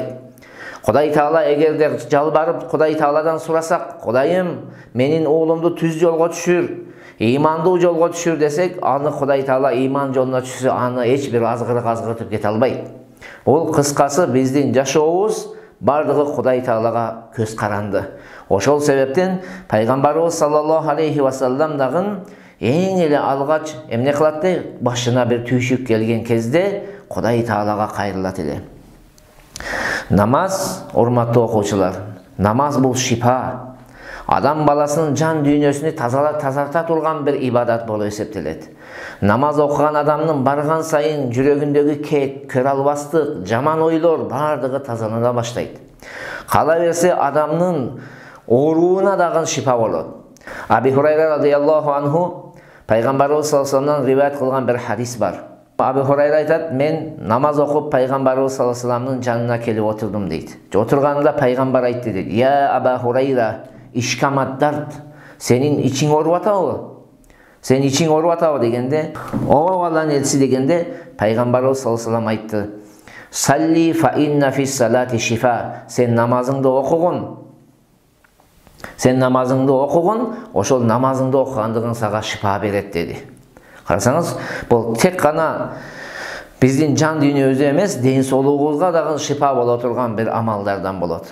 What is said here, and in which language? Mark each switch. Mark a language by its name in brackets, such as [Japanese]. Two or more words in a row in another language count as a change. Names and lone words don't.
[Kyrgyz] Құдай Таала эгерде жалбарып Құдай Тааладан сурасак, Құдайым менин уулумду түз жолго түшүр, имандуу жолго түшүр десек, аны Құдай Таала иман жолуна түшүрсө, аны эч бир азгыртып кете албайт. Ол кыскасы биздин жашообуз бардыгы Құдай Таалага көз каранды. Ошол себептен пайгамбарыбыз [Arabic] صلى الله عليه وسلم [Kyrgyz] дагы эң эле алгач эмне кылат де, башына бир түйшүк келген кезде Құдай Таалага кайрылат эле. Намаз, урматтуу окуучулар, намаз бул шипа. Адам баласынын жан дүйнөсүнү тазарта турган бир ибадат болуп эсептелет. Намаз окуган адамдын барган сайын жүрөгүндөгү кек, көр албастык, жаман ойлор бардыгы тазалана баштайт. Кала берсе адамдын ооруна дагы шипа болот. Аби Хурайра [Arabic] رضي الله عنه [Kyrgyz] пайгамбарыбыз [Arabic] صلى الله عليه وسلم [Kyrgyz] риваят кылган бир хадис бар. Аби Хурайра айтат, мен намаз окуп пайгамбарыбыз [Arabic] صلى الله عليه وسلم [Kyrgyz] жанына келип отурдум дейт. Отурганында пайгамбар айтты дейт: "Я Аба Хурайра, ишкамаддарт, сенин ичиң ооруп атабы? Сен ичиң ооруп атабы?" дегенде, "Ооба Алланын элчиси" дегенде, пайгамбарыбыз [Arabic] صلى الله عليه وسلم [Kyrgyz] айтты: [Arabic] "صلّ فإن في الصلاة شفاء." [Kyrgyz] Сен намазыңды окугун. Сен намазыңды окугун, ошол намазыңды окугандыгың сага шифа берет деди. Карасаңыз, бул тек гана биздин жан дүйнөбүзгө эмес, ден соолугубузга дагы шифа боло турган бир амалдардан болот.